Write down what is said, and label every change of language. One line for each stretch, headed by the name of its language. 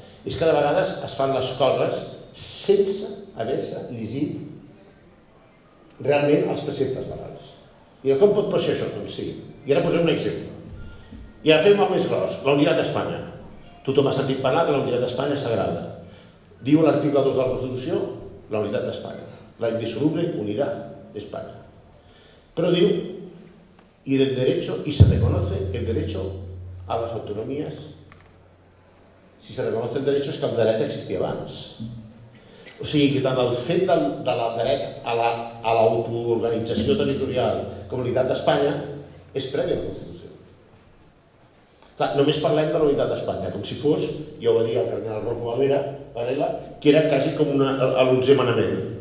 Catalan: és que de vegades es fan les coses sense haver-se llegit realment els preceptes legals. I com pot passar això? Doncs sí. I ara posem un exemple. I ara fem el més gros, la unitat d'Espanya. Tothom ha sentit parlar que la unitat d'Espanya és sagrada. Diu l'article 2 de la Constitució, la unitat d'Espanya.
Spanish: La indisoluble unidad de España.
Catalan: Pero diu,
Spanish: y se reconoce el derecho a las autonomías. Si se reconoce el derecho
Catalan: és que el dret existia abans. O sigui que tant el fet del dret a l'autoorganització territorial com la unitat d'Espanya és previ a la Constitució. Clar, només parlem de la unitat d'Espanya, com si fos, ja ho va dir el cardenal Rocco Varela, que era quasi com l'11è manament.